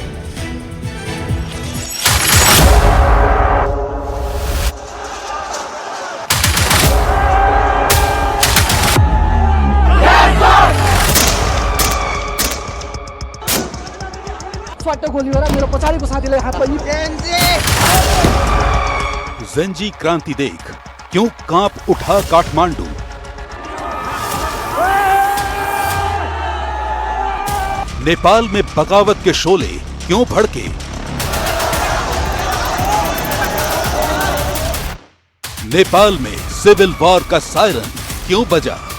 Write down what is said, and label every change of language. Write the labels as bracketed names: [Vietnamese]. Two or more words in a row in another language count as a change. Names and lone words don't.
[Hindi] गोली हो रहा, [Nepali] मेरो पछाडिको साथीलाई हात पनि। [Hindi] जेनजी क्रांति देख, क्यों कांप उठा काठमांडू। नेपाल में बगावत के शोले क्यों भड़के। नेपाल में सिविल वॉर का सायरन क्यों बजा।